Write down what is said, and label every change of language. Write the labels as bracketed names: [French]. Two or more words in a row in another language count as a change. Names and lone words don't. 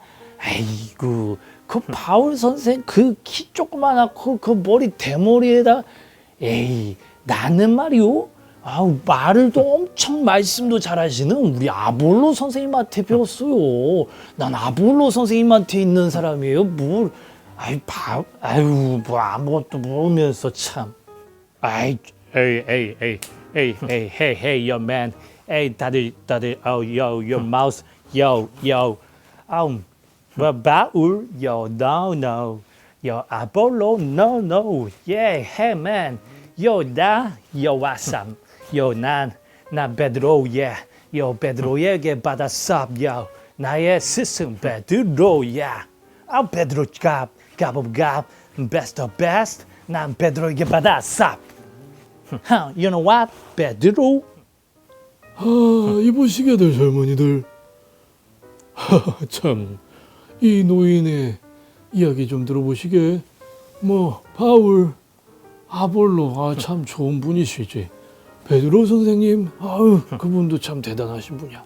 [Korean] 아이고 그 바울 선생 그 키 조그만하고 그 머리 대머리에다 에이 나는 말이오. 말을 또 엄청 말씀도 잘하시는 우리 아볼로 선생님한테 배웠어요. 난 아볼로 선생님한테 있는 사람이에요. 뭐 아무것도 모르면서 참. [English] Hey, your man. 다들, your mouse, 바울, no, Apollo, no, yeah, hey man, [Korean] 왔삼, 난 베드로, yeah, 베드로에게 받았어, 나의 스승 베드로, yeah, 베드로 갑, [English] best of best, [Korean] 난 베드로에게 받았어. [English] You know what, [Korean] 베드로? 이보시게들 젊은이들. 참, 이 노인의 이야기 좀 들어보시게. 바울, 아볼로, 참 좋은 분이시지. 베드로 선생님, 그분도 참 대단하신 분이야.